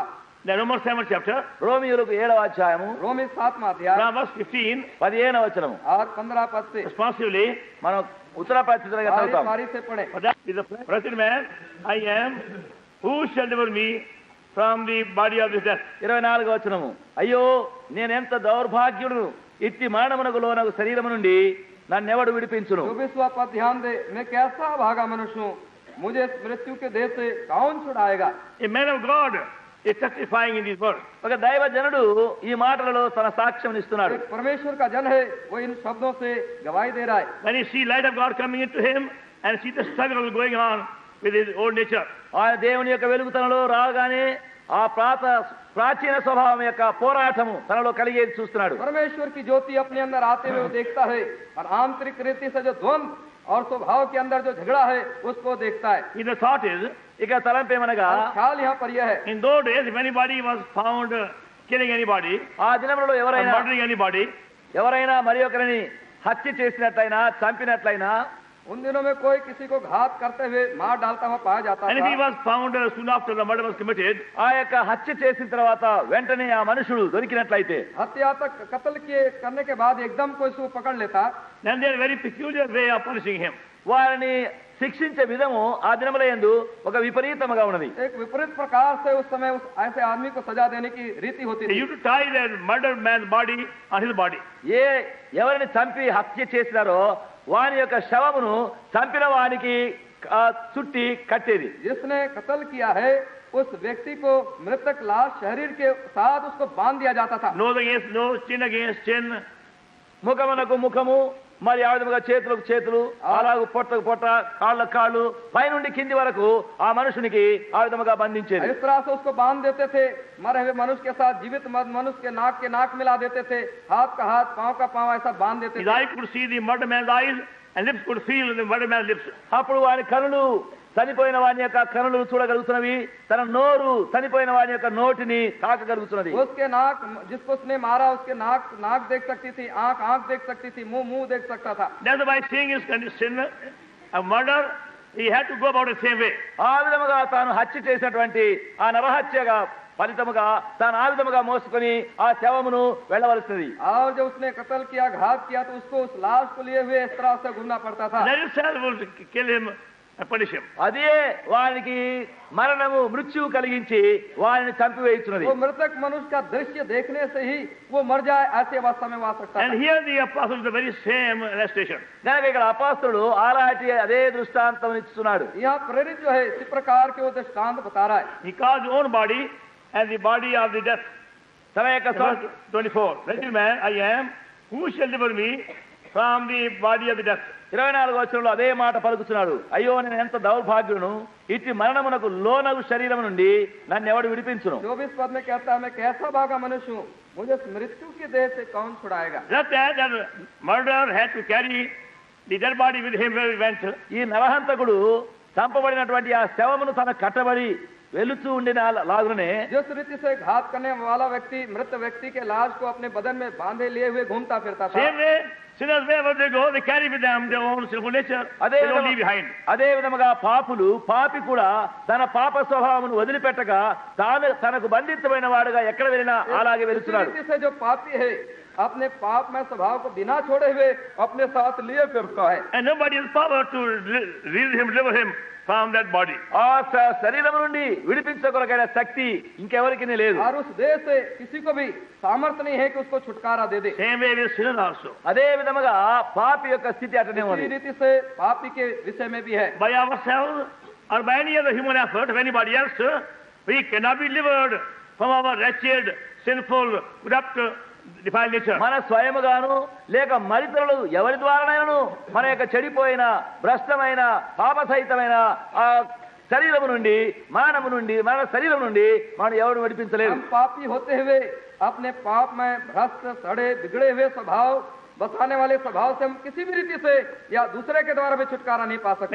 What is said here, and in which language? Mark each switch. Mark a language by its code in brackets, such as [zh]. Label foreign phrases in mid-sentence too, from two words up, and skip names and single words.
[en] The Romans 7th chapter, [te] రోమియోలకు 7వ అధ్యాయము [hi] रोमी 7वां अध्याय [en] from verse 15, [te] 15వ వచనము [hi] और 15 पद से [en] responsively, [te] మనం ఉత్తర ప్రత్యుత్తరంగా [hi] बारी [te] చదువుతాం. [hi] बारी से पढ़े। [en] for that is the wretched man I am, who shall deliver me from the body of this death? [te] 24వ వచనము, అయ్యో నేనెంత దౌర్భాగ్యుడును, ఇట్టి మరణమునకు లోనగు శరీరము నుండి నన్నెవడు విడిపించును. [hi] 24वां पद ध्यान दे, मैं कैसा भागा मनुष्य हूँ, मुझे इस मृत्यु के देह से कौन छुड़ाएगा। [en] A man of God is testifying in these words. [te] ఒక దైవజనుడు ఈ మాటలలో తన సాక్ష్యం ఇస్తున్నాడు. [hi] एक परमेश्वर का जन है, वो इन शब्दों से गवाही दे रहा है। [en] When he see light of God coming into him and see the struggle going on with his old nature, [te] ఆయన దేవుని యొక్క వెలుగుతనలో రాగానే ఆ ప్రాచీన స్వభావం యొక్క పోరాటము తనలో కలిగేది చూస్తున్నాడు. [hi] परमेश्वर की ज्योति अपने अंदर आते हुए वो देखता है और आंतरिक रीति से जो द्वंद और स्वभाव के अंदर जो झगड़ा है उसको देखता है। [en] the thought is, [te] ఇక తలంపేమనగా [hi] और ख्याल यहाँ पर यह है, [en] in those days, if anybody was found killing anybody [te] ఆ దినములలో [en] or [te] ఎవరైనా [en] murdering anybody, [te] మరి ఒకరిని హత్య చేసినట్లయినా చంపినట్లయినా [hi] उन दिनों में कोई किसी को घात करते हुए मार डालता हुआ पाया जाता [en] and if he [hi] था। [en] was found soon after the murder was committed, [te] ఆ యొక్క హత్య చేసిన తర్వాత వెంటనే ఆ మనుషుడు దొరికినట్లయితే [hi] हत्या तक कत्ल किए करने के बाद एकदम कोई उसको पकड़ लेता, [en] then they are very peculiar way of punishing him. [te] వారిని శిక్షించే విధము ఆ దినములందు ఒక విపరీతముగా ఉన్నది. [hi] एक विपरीत प्रकार से उस समय उस ऐसे आदमी को सजा देने की रीति होती [en] They [hi] थी. [en] used to tie that murdered man's body on his body. [te] ఎవరిని చంపి హత్య చేసినారో వాని యొక్క శవమును చంపిన వానికి చుట్టి కట్టేది. [hi] जिसने कत्ल किया है उस व्यक्ति को मृतक लाश शरीर के साथ उसको बांध दिया जाता था. [en] Nose against nose, chin against chin. [te] ముఖమునకు ముఖము, మరి ఆ విధముగా చేతులకు చేతులు, అలాగూ పొట్టకు పొట్ట, కాళ్ళకు కాళ్ళు, పైనుండి కింది వరకు ఆ మనుషునికి ఆ విధముగా బంధించేది. [hi] इस तरह से उसको बांध देते थे. मरे हुए मनुष्य के साथ जीवित मनुष्य के नाक मिला देते थे, हाथ का हाथ, पांव का पांव ऐसा बांध देते [en] His [hi] थे. [en] eye could see the murdered man's eyes and lips could feel the murdered man's lips. [te] అప్పుడు వాని కనులు చనిపోయిన వాని యొక్క కనులు చూడగలుగుతున్నవి, తన నోరు చనిపోయిన వాని యొక్క నోటిని తాకగలుగుతున్నది. [hi] उसके नाक, जिसको उसने मारा उसके नाक देख सकती थी, आंख देख सकती थी, मुंह देख सकता था. [en] That's why seeing his condition of murder, he had to go about the same way. [te] ఆ విధముగా తాను హత్య చేసినటువంటి ఆ నరహత్యగా ఫలితముగా తాను ఆ విధముగా మోసుకొని ఆ శవమును వెళ్ళవలసినది. [hi] और जब उसने कत्ल किया, घात किया, तो उसको उस लाश को लिए हुए इस तरह से घूमना पड़ता था. [en] That itself will kill him and punish him. [te] అదే వానికి మరణము మృత్యువు కలిగించి వారిని చంపివేయుచున్నది. [hi] वो मृतक मनुष्य का दृश्य देखने से ही वो मर जाए, ऐसे अवस्था में वो आ सकता [en] And [hi] था. [en] here the apostle is the very same illustration. [te] కనుక ఇక్కడ అపోస్తలుడు అలాంటి అదే దృష్టాంతం ఇస్తున్నాడు. [hi] यहाँ प्रेरित जो है इसी प्रकार के वो दृष्टांत बता रहा है. [en] He calls his own body as the body of the death. [te] తన యొక్క [en] Verse 24. Wretched man I am, who shall deliver me from the body of the death? [te] 24వ వచనంలో అదే మాట పలుకుతున్నాడు. అయ్యో నేను ఎంత దౌర్భాగ్యులను, ఇట్టి మరణమునకు లోనగు శరీరం నుండి నన్ను ఎవడు విడిపించును. [hi] 24 पद में कहता है, मैं कैसा भागा मनुष्य हूँ, मुझे इस मृत्यु की देह से कौन छुड़ाएगा. [en] Just as that murderer had to carry the dead body with him where he went, [te] ఈ నరహంతకుడు చంపబడినటువంటి ఆ శవమును తన కట్టబడి వెలుచూ ఉండిన లాగునే [hi] जिस रीति से घात करने वाला व्यक्ति मृत व्यक्ति के लाश को अपने बदन में बांधे लिए हुए घूमता फिरता था, [en] same way sinners wherever they go, they carry with them their own sinful nature. They don't leave behind. [te] అదే విధముగా పాపి కూడా తన పాప స్వభావమును వదిలిపెట్టక తనకు బంధితమైన వాడుగా ఎక్కడ వెళ్ళినా అలాగే వెళ్తున్నాడు. [hi] इसी रीति से जो पापी है अपने पाप में स्वभाव को बिना छोड़े हुए अपने साथ लिए फिरता है. [en] And nobody has power to deliver him from that body. [te] ఆ శరీరం నుండి విడిపించగలిగిన శక్తి ఇంకెవరికి లేదు. [hi] और उस देह से किसी को भी सामर्थ्य नहीं है कि उसको छुटकारा दे दे. [en] Same way with sinners also. [te] అదే విధముగా పాపి యొక్క స్థితి అటనే ఉంది. [hi] इसी रीति से पापी के विषय में भी है. [en] By ourselves or by any other human effort of anybody else, we cannot be delivered from our wretched, sinful, corrupt, defiled nature. [te] మన స్వయముగాను లేక మరితరులు ఎవరి ద్వారానైనా మన యొక్క చెడిపోయిన భ్రష్టమైన పాపసహితమైన ఆ శరీరము నుండి మన శరీరం నుండి మనం ఎవరు విడిపించలేరు. [hi] हम पापी होते हुए अपने पाप में भ्रष्ट, सड़े, बिगड़े हुए स्वभाव बसाने वाले स्वभाव से हम किसी भी रीति से या दूसरे के द्वारा भी छुटकारा नहीं पा सकते.